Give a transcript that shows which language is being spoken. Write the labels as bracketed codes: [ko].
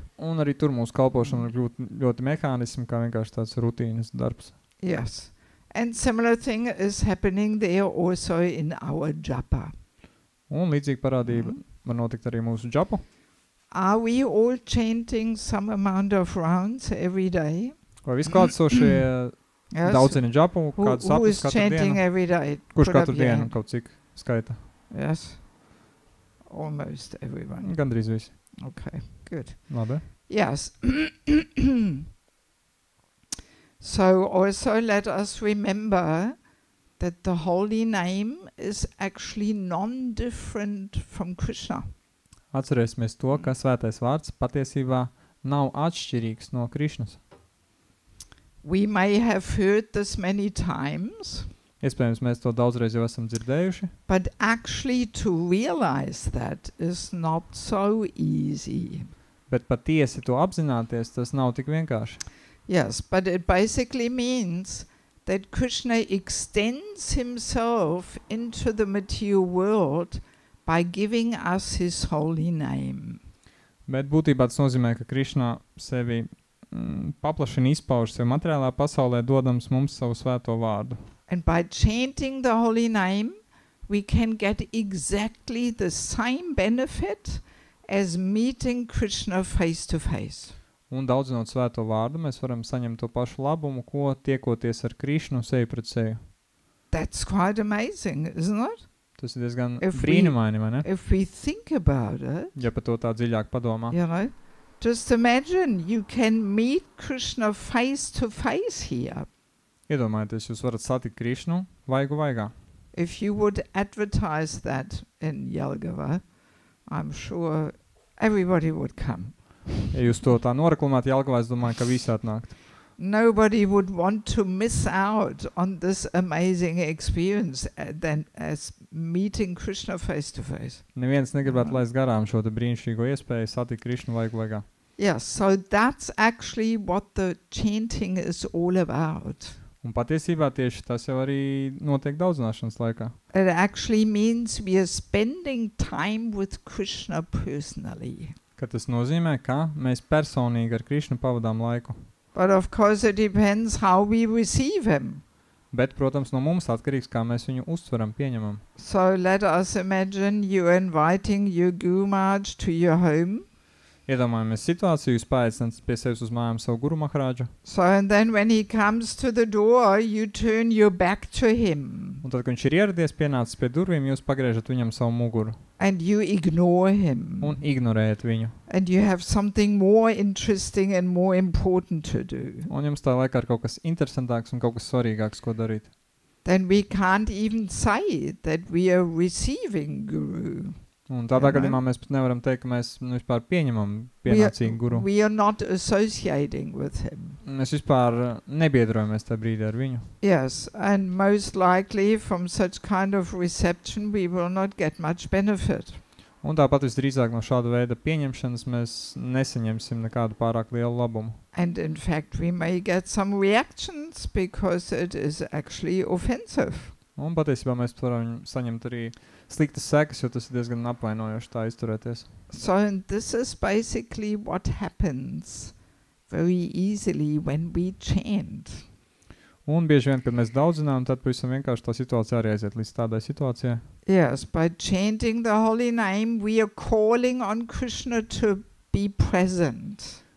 [lv] Un arī tur mūsu kalpošana ir ļoti mehānismi, kā vienkārši tāds rutīnas darbs. [en] Yes. And similar thing is happening there also in our japa. [lv] Un līdzīgi parādība var notikt arī mūsu džapu. [en] Are we all chanting some amount of rounds every day? [lv] Vai visklātsošie daudzina džapu, kādu sapnis katru dienu? [en] Who is chanting every day? [lv] Kurš katru dienu kaut cik skaita? [en] Yes. Almost everyone. [lv] Gandrīz visi. [en] Okay, good. [lv] Labi. [en] Yes. So also let us remember that the holy name is actually non-different from Krishna. [lv] Atcerēsimies to, ka svētais vārds patiesībā nav atšķirīgs no Krišnas. [en] We may have heard this many times. [lv] Iespējams, mēs to daudzreiz jau esam dzirdējuši. [en] But actually to realize that is not so easy. [lv] Bet patiesi to apzināties, tas nav tik vienkārši. [en] Yes, but it basically means that Krishna extends himself into the material world by giving us his holy name. [lv] Bet būtībā tas nozīmē, ka Krišna sevi paplašina izpauž sevi materiālā pasaulē, dodams mums savu svēto vārdu. [en] And by chanting the holy name, we can get exactly the same benefit as meeting Krishna face to face. [lv] Un daudzinot svēto vārdu, mēs varam saņemt to pašu labumu, ko tiekoties ar Krišnu seju pret seju. [en] That's quite amazing, isn't it? [lv] Tas ir diezgan brīnumaini, vai ne? [en] If we think about it, [lv] ja par to tā dziļāk padomā. [en] You know, just imagine you can meet Krishna face to face here. [lv] Iedomājieties, jūs varat satikt Krišnu vaigu vaigā. [en] If you would advertise that in Jelgava, I'm sure everybody would come. [lv] Ja jūs to tā noreklamētu Jelgavā, es domāju, ka visi atnākt. [en] Nobody would want to miss out on this amazing experience than as meeting Krishna face to face. [lv] Neviens negribētu laist garām šo te brīnišķīgo iespēju satikt Krišnu vaigu vaigā. [en] Yes, so that's actually what the chanting is all about. [lv] Un patiesībā tieši tas jau arī notiek daudzināšanas laikā. [en] It actually means we are spending time with Krishna personally. [lv] Ka tas nozīmē, ka mēs personīgi ar Krišnu pavadām laiku. [en] But of course it depends how we receive him. [lv] Bet, protams, no mums atkarīgs, kā mēs viņu uztveram, pieņemam. [en] So let us imagine you inviting your Guru Maharaj to your home. [lv] Iedomājamies situāciju, jūs paaicināt pie sevis uz mājām savu Guru Maharāģu. [en] So and then when he comes to the door, you turn your back to him. [lv] Un tad, kad viņš ir ieradies, pienācis pie durvīm, jūs pagriežat viņam savu muguru. [en] And you ignore him. [lv] Un ignorējat viņu. [en] And you have something more interesting and more important to do. [lv] Un jums tā laikā ir kaut kas interesantāks un kaut kas svarīgāks, ko darīt. [en] Then we can't even say that we are receiving Guru. [lv] Un tādā gadījumā mēs pat nevaram teikt, ka mēs vispār pieņemam pienācīgu guru. [en] We are not associating with him. [lv] Mēs vispār nebiedrojamies tajā brīdī ar viņu. [en] Yes, and most likely from such kind of reception we will not get much benefit. [lv] Un tāpat visdrīzāk no šāda veida pieņemšanas mēs nesaņemsim nekādu pārāk lielu labumu. [en] And in fact we may get some reactions because it is actually offensive. [lv] Un patiesībā mēs varam saņemt arī sliktas sekas, jo tas ir diezgan apvainojoši tā izturēties. [en] So this is basically what happens very easily when we chant. [lv] Un bieži vien, kad mēs daudzinām, tad pavisam vienkārši tā situācija arī aiziet līdz tādai situācijai. [en] Yes, by chanting the holy name we are calling on Krishna to be present.